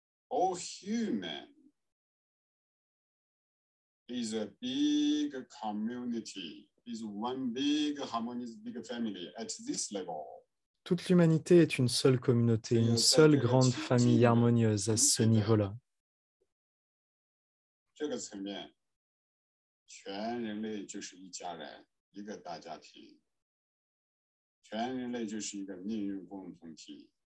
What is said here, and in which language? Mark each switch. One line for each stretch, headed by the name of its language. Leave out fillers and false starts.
English: All human is a big community, is one big harmonious big family at this level.
French: Toute l'humanité est une seule communauté, une seule grande famille harmonieuse à ce niveau-là.
Chinese: 这个层面，全人类就是一家人，一个大家庭，全人类就是一个命运共同体。